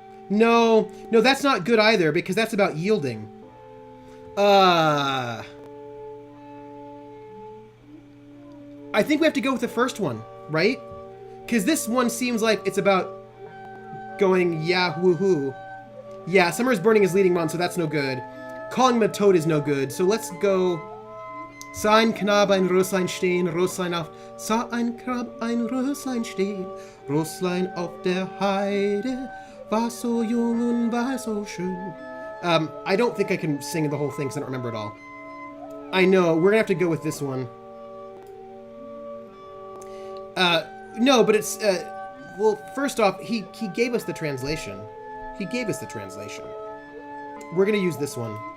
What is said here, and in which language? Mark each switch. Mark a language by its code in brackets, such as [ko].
[en] No, that's not good either, because that's about yielding. I think we have to go with the first one, right? Because this one seems like it's about going, yeah, woohoo. Yeah, Summer's Burning is leading on, so that's no good. Calling him a toad is no good, so let's go... [de] Sah ein Knab ein Röslein stehen, Röslein auf... Sah ein Knab ein Röslein stehen, Röslein auf der Heide, war so jung und war so schön. [en] I don't think I can sing the whole thing because I don't remember it all. I know, we're gonna have to go with this one. No, but it's, well, first off, he gave us the translation. He gave us the translation. We're gonna use this one.